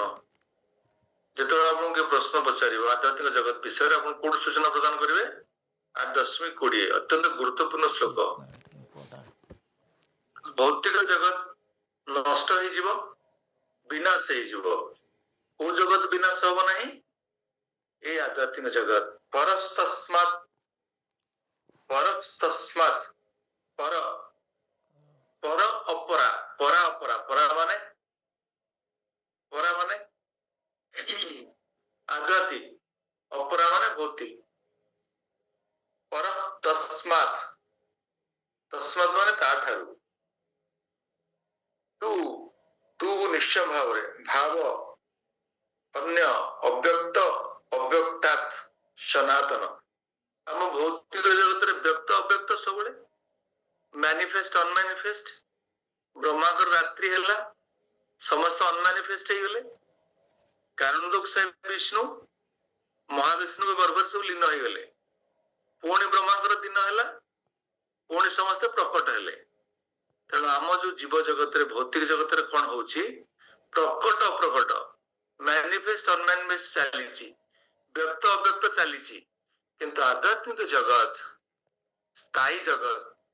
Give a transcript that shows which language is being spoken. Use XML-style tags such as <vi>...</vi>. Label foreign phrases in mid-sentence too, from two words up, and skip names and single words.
<or>ଯେତେବେଳେ ଆପଣଙ୍କୁ କିଏ ପ୍ରଶ୍ନ ପଚାରିବ ଆଧ୍ୟାତ୍ମିକ ଜଗତ ବିଷୟରେ, ଆପଣ କୋଉଠି ସୂଚନା ପ୍ରଦାନ କରିବେ? 8.20 ଅତ୍ୟନ୍ତ ଗୁରୁତ୍ୱପୂର୍ଣ୍ଣ ଶ୍ଲୋକ। ଭୌତିକ ଜଗତ ନଷ୍ଟ ହେଇଯିବ, ବିନାଶ ହେଇଯିବ। କୋଉ ଜଗତ ବିନାଶ ହବ ନାହିଁ? ଏଇ ଆଧ୍ୟାତ୍ମିକ ଜଗତ।</or> <sa>परस्तस्मात् परस्तस्मात् पर पर</sa> <or>ଅପରା ପରା ଅପରା ପରା ମାନେ ଆଧ୍ୟାତ୍ମିକ, ଅପରା ମାନେ ଭୌତିକ।</or> <sa>पर तस्मात्,</sa> <or>ତସ୍ମାତ୍ ମାନେ ତାଠାରୁ। ତୁ ନିଶ୍ଚୟ ଭାବରେ ଭାବ</or> <sa>अन्य अव्यक्त अव्यक्तात् सनातन।</sa> <or>ଆମ ଭୌତିକ ଜଗତରେ ବ୍ୟକ୍ତ ଅବ୍ୟକ୍ତ ସବୁବେଳେ,</or> <en>manifest unmanifest.</en> <or>ବ୍ରହ୍ମାଙ୍କର ରାତ୍ରି ହେଲା, ସମସ୍ତ ଅନମ୍ୟାନିଫେଷ୍ଟ ହେଇଗଲେ। କାରଣ ବିଷ୍ଣୁ ମହାବିଷ୍ଣୁଙ୍କ ଗର୍ଭରେ ସବୁ ଲୀନ ହେଇଗଲେ। ପୁଣି ବ୍ରହ୍ମାଙ୍କର ଦିନ ହେଲା, ପୁଣି ସମସ୍ତେ ପ୍ରକଟ ହେଲେ ତେଣୁ ଆମ ଯୋ ଜୀବ ଜଗତ ଭୌତିକ ଜଗତ କୋଉ ହଉଛି ପ୍ରକଟ ଅପ୍ରକଟ</or> <en>manifest unmanifest</en> <or>ଚାଲି ବ୍ୟକ୍ତ ଅବ୍ୟକ୍ତ ଚାଲି କିନ୍ତୁ ଆଧ୍ୟାତ୍ମିକ ଜଗତ ସ୍ଥାୟୀ ଜଗତ</or>